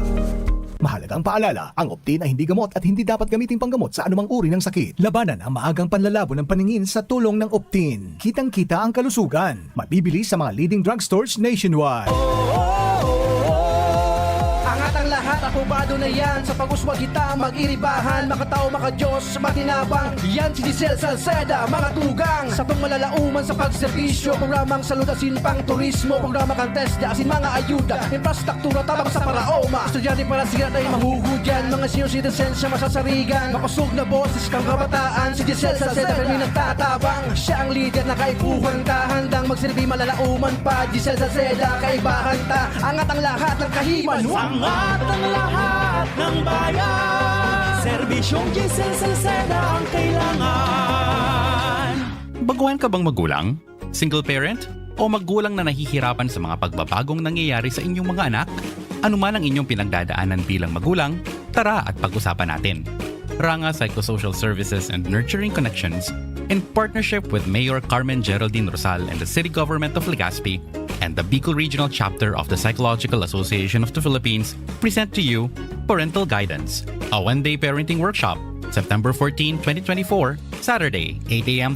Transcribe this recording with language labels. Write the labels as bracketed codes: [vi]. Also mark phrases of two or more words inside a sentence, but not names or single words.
[tl] Mahalagang paalala, ang Optin ay hindi gamot at hindi dapat gamitin panggamot sa anumang uri ng sakit. Labanan ang maagang panlalabo ng paningin sa tulong ng Optin. Kitang-kita ang kalusugan. Mabibili sa mga [en] leading drugstores nationwide. [tl] Angat ang lahat, [bik] akubado na yan. Sa pag-uswag kita, mag-iribahan. Makatao, makadiyos, matinabang. Yan si Giselle Salceda, mga tugang. Sa pangmalalauman sa pagserbisyo. Programang salud asin pang turismo. Programa kantes, asin mga ayuda. Infrastruktura, tabang sa paraoma. Estudyante para siya ay mahuhudyan. Mga [en] senior citizens [bik] siya masasarigan. Mapasog na boses kang kabataan. Si Giselle Salceda, kami nagtatabang. Siya ang leader na kaipuhan ka. Handang magsilbi malalauman pa. Giselle Salceda, kaibahan ta. [tl] Angat ang lahat ng kahiman. Angat ang lahat ng bayan. Serbisyong Giselle Salceda ang kailangan. Baguhan ka bang magulang? Single parent? O magulang na nahihirapan sa mga pagbabagong nangyayari sa inyong mga anak? Ano man ang inyong pinagdadaanan bilang magulang, tara at pag-usapan natin. [en] Ranga Psychosocial Services and Nurturing Connections, in partnership with Mayor Carmen Geraldine Rosal and the City Government of Legazpi and the Bicol Regional Chapter of the Psychological Association of the Philippines, present to you Parental Guidance, a one-day parenting workshop, September 14, 2024, Saturday, 8 a.m.